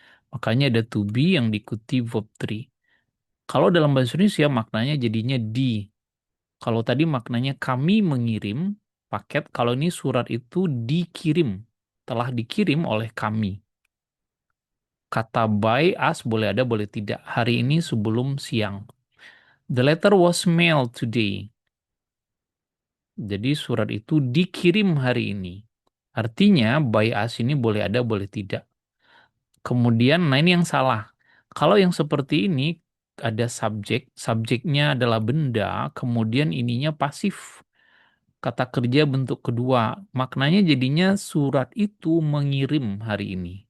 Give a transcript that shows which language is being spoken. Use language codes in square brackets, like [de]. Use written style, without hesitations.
[id] Makanya ada to be yang diikuti verb 3. Kalau dalam bahasa Indonesia maknanya jadinya di. Kalau tadi maknanya kami mengirim paket, kalau ini surat itu dikirim, telah dikirim oleh kami. Kata by us boleh ada, boleh tidak. Hari ini sebelum siang. [en] The letter was mailed today. [id] Jadi surat itu dikirim hari ini. Artinya by us ini boleh ada, boleh tidak. Kemudian, nah ini yang salah. Kalau yang seperti ini ada subjek, subjeknya adalah benda, kemudian ininya pasif. Kata kerja bentuk kedua. Maknanya jadinya surat itu mengirim hari ini.